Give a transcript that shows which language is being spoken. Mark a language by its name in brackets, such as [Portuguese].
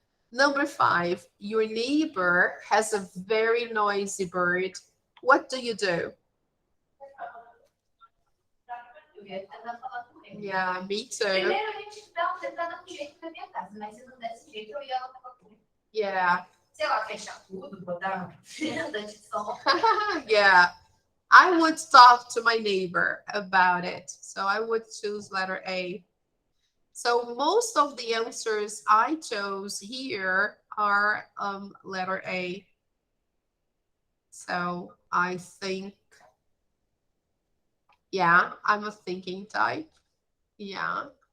[English] Number five, your neighbor has a very noisy bird. What do you do? [Portuguese] Eu ia tentar falar com ele. [English] Yeah, me too. [Portuguese] Primeiramente, tentar dar um jeito na minha casa, mas se não desse jeito, eu ia lá falar com ele. [English] Yeah. [Portuguese] Sei lá, fechar tudo, botar uma fenda de som. [English] Yeah. I would talk to my neighbor about it. So I would choose letter A. So most of the answers I chose here are letter A. So I think, yeah, I'm a thinking type. Yeah.